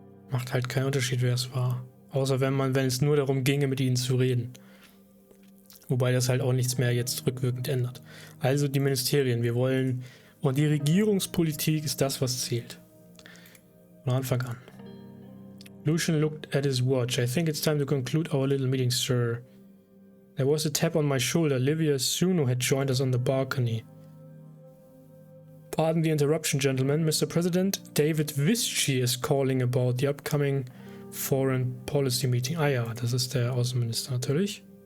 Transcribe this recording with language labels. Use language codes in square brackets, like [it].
[de] Macht halt keinen Unterschied, wer es war. Außer wenn es nur darum ginge, mit ihnen zu reden. Wobei das halt auch nichts mehr jetzt rückwirkend ändert. Also die Ministerien, wir wollen... Und die Regierungspolitik ist das, was zählt. Von Anfang an. [en] Lucian looked at his watch. I think it's time to conclude our little meeting, sir. There was a tap on my shoulder. Livia Suno had joined us on the balcony. Pardon the interruption, gentlemen. Mr. President, David Visci is calling about the upcoming Foreign Policy Meeting. [de] Ah ja, das ist der Außenminister natürlich.